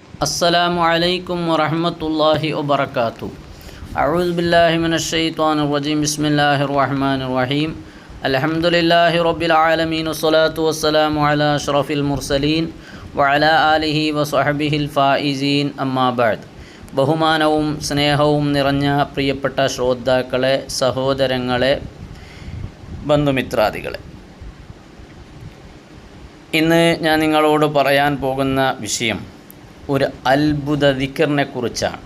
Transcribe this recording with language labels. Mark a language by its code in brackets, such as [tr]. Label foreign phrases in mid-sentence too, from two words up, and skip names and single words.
[ar] السلام عليكم ورحمة الله وبركاته. أعوذ بالله من الشيطان الرجيم. بسم الله الرحمن الرحيم. الحمد لله رب العالمين والصلاة والسلام على أشرف المرسلين وعلى آله وصحبه الفائزين. أما بعد. [ml] ബഹുമാനവും സ്നേഹവും നിറഞ്ഞ പ്രിയപ്പെട്ട ശ്രോതാക്കളെ, സഹോദരങ്ങളെ, ബന്ധുമിത്രാദികളെ, ഇന്ന് ഞാൻ നിങ്ങളോട് പറയാൻ പോകുന്ന വിഷയം ഒരു അത്ഭുത ദിക്റിനെ കുറിച്ചാണ്.